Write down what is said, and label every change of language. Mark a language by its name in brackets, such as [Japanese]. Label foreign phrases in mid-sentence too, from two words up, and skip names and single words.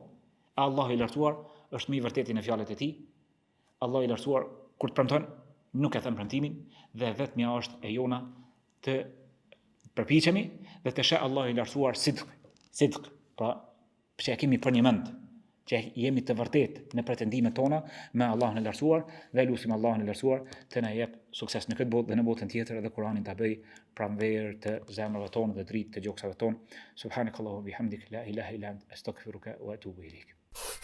[Albanian] Allahu i lartësuar është më i vërtetë në fjalët e tij. Allahu i lartësuar kur të premton nuk e thën premtimin dhe vetmja është e jona të përpiqemi dhe të sheh Allahu i lartësuar sidq, pra pse kemi për një mend që jemi të vërtet në pretendimet tona me Allahun e lartësuar dhe lutim Allahun e lartësuar të na jep sukses në këtë botë dhe në botën tjetër dhe Kur'anin ta bëj pranverë të zemrave tona dhe dritë të gjoksave tonë. [Arabic] سبحانك اللهم بحمدك لا إله إلا أنت أستغفرك وأتوب إليك.